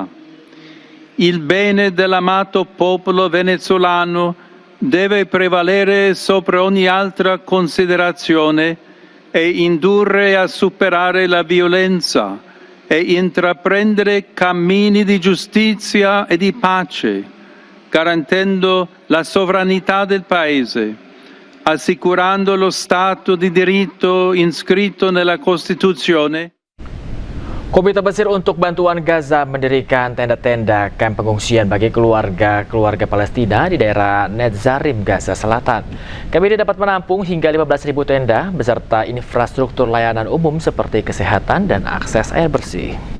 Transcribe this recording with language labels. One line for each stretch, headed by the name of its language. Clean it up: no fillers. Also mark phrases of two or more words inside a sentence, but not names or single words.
Italian: Il bene dell'amato popolo venezuelano deve prevalere sopra ogni altra considerazione e indurre a superare la violenza e intraprendere cammini di giustizia e di pace, garantendo la sovranità del Paese, assicurando lo Stato di diritto inscritto nella Costituzione.
Indonesian: Komite Mesir untuk Bantuan Gaza mendirikan tenda-tenda kamp pengungsian bagi keluarga Palestina di daerah Netzarim, Gaza Selatan. Kamp ini dapat menampung hingga 15.000 tenda beserta infrastruktur layanan umum seperti kesehatan dan akses air bersih.